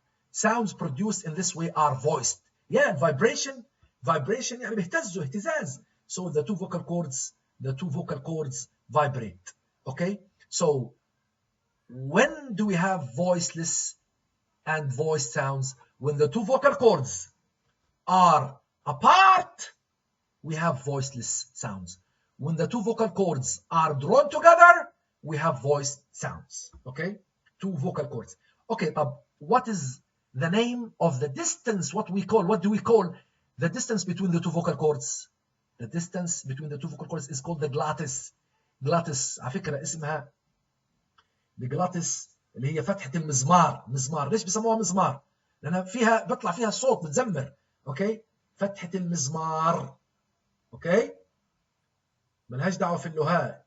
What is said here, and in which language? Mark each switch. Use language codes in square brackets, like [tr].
[en] Sounds produced in this way are voiced. [ar] Yeah, vibration يعني بيهتزوا اهتزاز. [en] So the two vocal cords vibrate. Okay? So when do we have voiceless and voiced sounds? When the two vocal cords are apart, we have voiceless sounds. When the two vocal cords are drawn together, we have voiced sounds. Okay? Two vocal cords. Okay, what is the name of the distance? What do we call the distance between the two vocal cords? The distance between the two vocal cords is called the glottis. [ar] glottis على فكرة اسمها الجلاتس اللي هي فتحة المزمار. مزمار. ليش بيسموها مزمار؟ لأنها بيطلع فيها صوت بتزمر. اوكي؟ فتحة المزمار. اوكي؟ ملهاش دعوة في اللهاء.